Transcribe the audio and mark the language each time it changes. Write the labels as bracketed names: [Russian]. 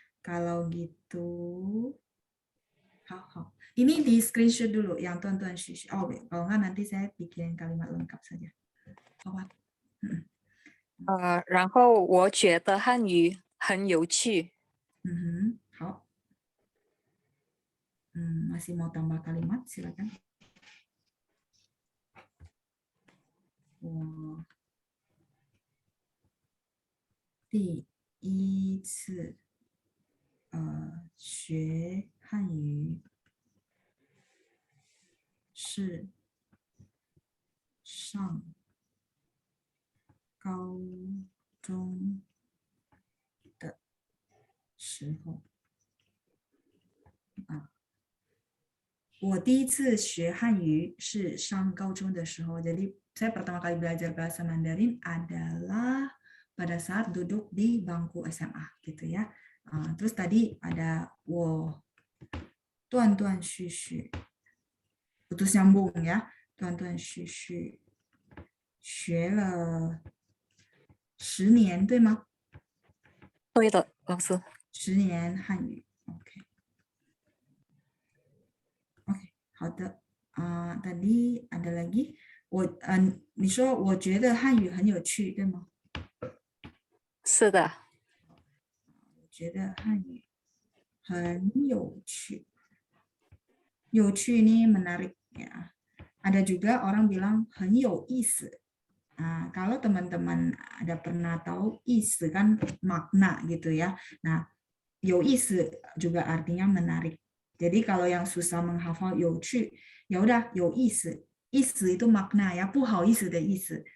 [Indonesian] Kalau gitu, 好. Ini di screenshot dulu yang tuan-tuan Syushi. Oh, kalau nggak nanti saya bikin kalimat lengkap saja. [Chinese] 好吧。然后我觉得汉语很有趣。好。 [Indonesian] masih mau tambah kalimat, silakan. [Chinese] 我第一次学汉语是上高中的时候。我第一次学汉语是上高中的时候. [Indonesian] Jadi saya pertama kali belajar bahasa Mandarin adalah pada saat duduk di bangku SMA gitu ya. Terus tadi ada [Chinese] 我断断续续 [Indonesian] putus nyambung ya, [Chinese] 断断续续学了10年对吗？对的，老师。 10年汉语 ，OK。好的， [Indonesian] tadi ada lagi， [Chinese] 你说我觉得汉语很有趣，对吗？是的。我觉得汉语很有趣，有趣 [Indonesian] ini menarik ya. Ada juga orang bilang [Chinese] 很有意思。 [Indonesian] kalau teman-teman ada pernah tahu 意思 kan makna gitu ya. Nah, [Chinese] 有意思 [Indonesian] juga artinya menarik. Jadi kalau yang susah menghafal [Chinese] 有趣, [Indonesian] ya udah [Chinese] 有意思, 意思 [Indonesian] itu makna ya, [Chinese] 不好意思的意思.